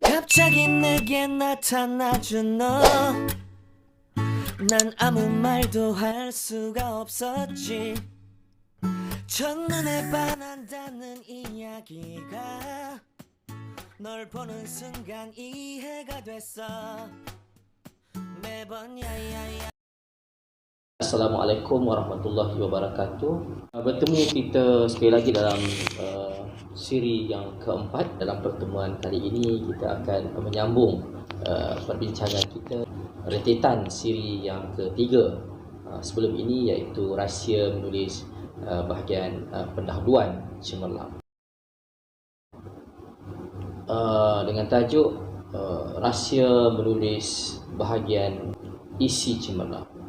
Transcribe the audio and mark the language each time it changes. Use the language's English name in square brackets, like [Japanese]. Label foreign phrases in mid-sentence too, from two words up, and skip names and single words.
[Korean] 갑자기 내게 나타나준 너. 난 아무 말도 할 수가 없었지. 첫눈에 반한다는 이야기가 널 보는 순간 이해가 됐어. 매번 야야야. [Arabic] السلام عليكم ورحمة الله وبركاته. [Malay] Bertemu kita sekali lagi dalam siri yang keempat. Dalam pertemuan kali ini kita akan menyambung perbincangan kita rentetan siri yang ketiga sebelum ini, iaitu rahsia menulis bahagian pendahuluan cemerlang, dengan tajuk rahsia menulis bahagian isi cemerlang.